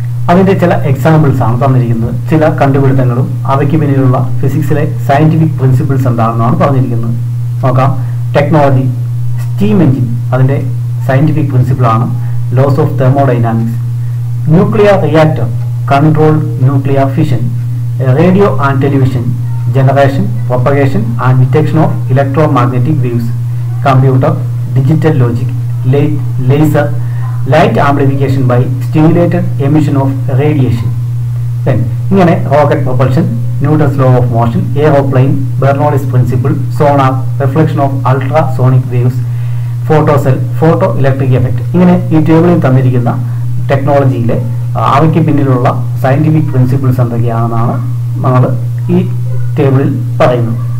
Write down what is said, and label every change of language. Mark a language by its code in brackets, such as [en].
[ml] അതിൻ്റെ ചില എക്സാമ്പിൾസ് ആണ് തന്നിരിക്കുന്നത്. ചില കണ്ടുപിടുത്തങ്ങളും അവയ്ക്ക് പിന്നിലുള്ള ഫിസിക്സിലെ സയന്റിഫിക് പ്രിൻസിപ്പിൾസ് എന്താണെന്നാണ് പറഞ്ഞിരിക്കുന്നത്. നോക്കാം. [en] Technology, steam engine, അതിൻ്റെ scientific പ്രിൻസിപ്പിളാണ് laws of thermodynamics. Nuclear reactor, control nuclear fission. Radio and television, generation, propagation and detection of electromagnetic waves. Computer, digital logic, laser, light amplification by stimulated emission of radiation. Then ഇങ്ങനെ rocket propulsion, Newton's law of motion, aeroplane, Bernoulli's principle, sonar, reflection of ultrasonic waves, photocell, photo electric effect. [ml] ഇങ്ങനെ ഈ ടേബിളിൽ തന്നിരിക്കുന്ന ടെക്നോളജിയിലെ അവയ്ക്ക് പിന്നിലുള്ള scientific principles എന്തൊക്കെയാണെന്നാണ് നമ്മൾ ഈ ടേബിളിൽ പറയുന്നു.